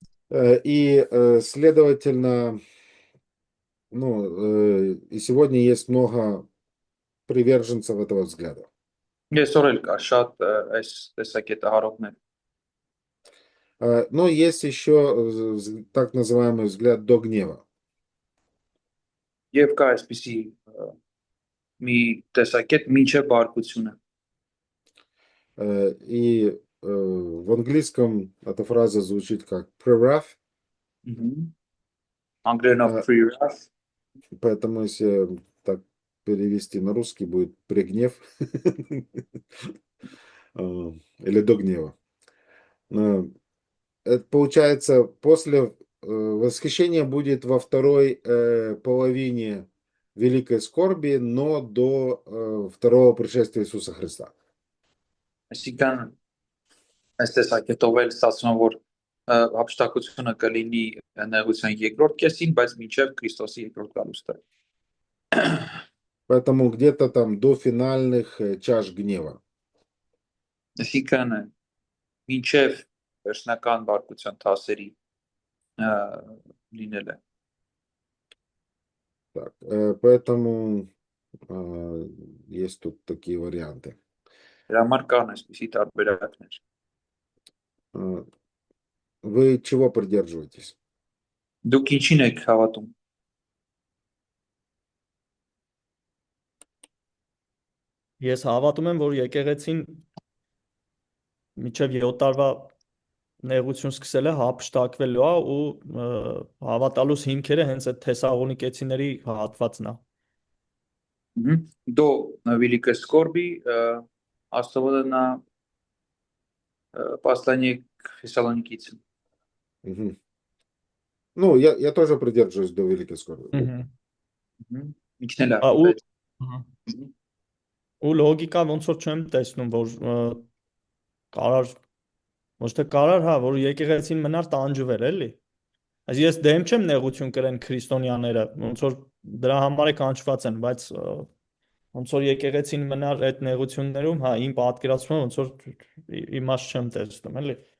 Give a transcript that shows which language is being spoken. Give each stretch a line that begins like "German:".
Russian: И, следовательно, и сегодня есть много приверженцев этого взгляда.
Armenian: Այսօր էլ կա շատ այս տեսակետը հարողներ։
Russian: Но есть еще так называемый взгляд до гнева.
Armenian: Եվ կա այսպիսի մի տեսակետ մինչև բարկությունը։
Russian: И в английском эта фраза звучит как pre-wrath.
Armenian: Անգլերենով pre-wrath,
Russian: Поэтому если так перевести на русский, будет пригнев или до гнева. Это получается, после восхищения будет во второй половине великой скорби, но до второго пришествия Иисуса Христа.
Armenian: այսինքն այս տեսակետով էլ ստացվում է, որ հափշտակությունը կլինի նեղության երկրորդ կեսին, բայց մինչև Քրիստոսի երկրորդ գալուստը։
Russian: Поэтому где-то там до финальных чаш гнева.
Armenian: Այսինքն մինչև վերջնական բարկության թասերի լինելը։
Russian: Так, поэтому есть тут такие варианты.
Armenian: Դրա համար կան այսպիսի տարբերակներ։
Russian: Э, Вы чего придерживаетесь?
Armenian: Դուք ինչին եք հավատում։ Ես հավատում եմ, որ եկեղեցին միջև 7 տարվա նեղություն սկսել է, հափշտակվելու է ու հավատալուց հիմքերը հենց այդ Թեսաղոնիկեցիների հատվածն է։
Russian: До Великой Скорби особенно на послание к Фессалоникийцам. Мгм. Ну, я тоже придерживаюсь до Великой Скорби.
Armenian: Ինքն էլ է։ Ու ու լոգիկա ոնց որ չեմ տեսնում, որ կարար ոչ թե կարար, հա, որ եկեղեցին մնար տանջվել, էլի։ Այս ես դեմ չեմ նեղություն կրեն քրիստոնյաները, ոնց որ դրա համար է կանչված են, բայց ոնց որ եկեղեցին մնար այդ նեղություններում, հա, իմ պատկերացումը ոնց որ իմաստ չեմ տեսնում, էլի։